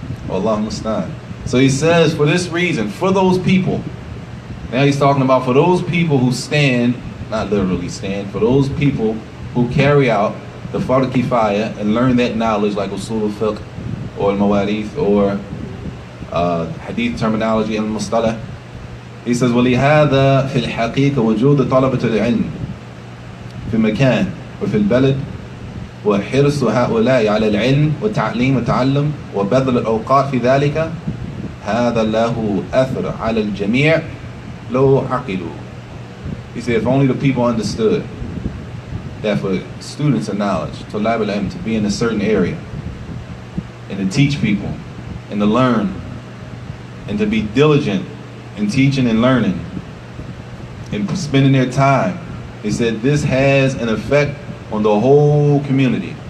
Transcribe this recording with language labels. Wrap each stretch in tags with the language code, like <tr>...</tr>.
<en>Allah musta'an. So he says, for this reason, for those people. Now he's talking about for those people who stand, not literally stand, for those people who carry out the fard kifaya and learn that knowledge like usul al-fiqh or al-mawarith or hadith terminology and mustalah. He says,</en> <ar>وَلِهَذَا فِي الْحَقِيقَ وُجُودُ طَلَبَةِ الْعِلْمِ في مكان وفي البلد وحرص هؤلاء على العلم والتعليم والتعلم وبذل الأوقات في ذلك هذا له أثر على الجميع لو عقلوا.</ar> <en>He said, if only the people understood that for students of knowledge, طلاب العلم, to be in a certain area and to teach people and to learn and to be diligent in teaching and learning and spending their time, he said this has an effect on the whole community.</en>